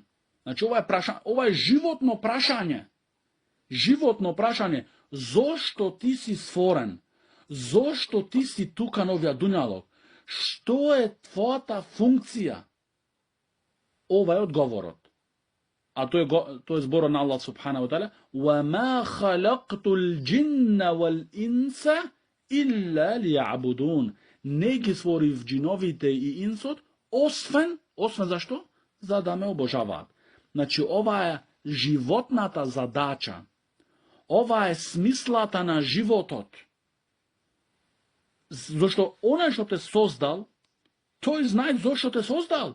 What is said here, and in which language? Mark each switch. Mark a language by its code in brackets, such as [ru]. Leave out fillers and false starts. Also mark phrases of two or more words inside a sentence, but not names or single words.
[mk] Значи ова е животно прашање. Животно прашање. Зошто ти си створен? Зошто ти си тука на овој дуњалог? Што е твојата функција? Ова е одговорот. А тоа е зборот на [ar] الله سبحانه وتعالى: "وما خلقت الجن والإنس إلا ليعبدون." [mk] Не ги створив джиновите и инсот, освен зашто? За да ме обожаваат. Значи, ова е животната задача. Ова е смислата на животот. Зашто оној што те создал, тој знае зашто те создал.